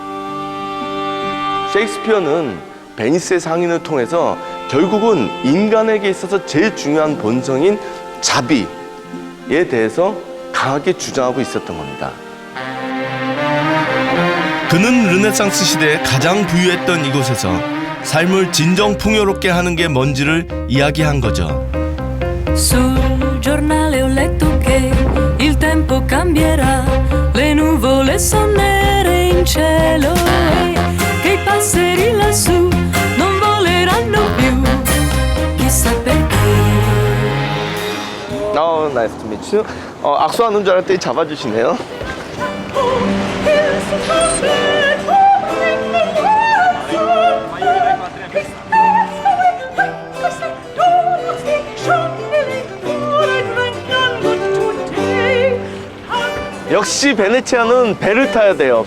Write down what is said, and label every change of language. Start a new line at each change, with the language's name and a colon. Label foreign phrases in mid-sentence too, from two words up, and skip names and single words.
Korean: 셰익스피어는 베니스의 상인을 통해서 결국은 인간에게 있어서 제일 중요한 본성인 자비에 대해서 강하게 주장하고 있었던 겁니다. 그는 르네상스 시대에 가장 부유했던 이곳에서 삶을 진정 풍요롭게 하는 게 뭔지를 이야기한 거죠.
Italian: Sul giornale ho letto che il tempo cambierà, le nuvole son nere in cielo e che i passeri lassù non voleranno più, chissà perché.
English: Nice to meet.
Korean: 악수하는 줄 알았더니 잡아주시네요. 역시 베네치아는 배를 타야 돼요.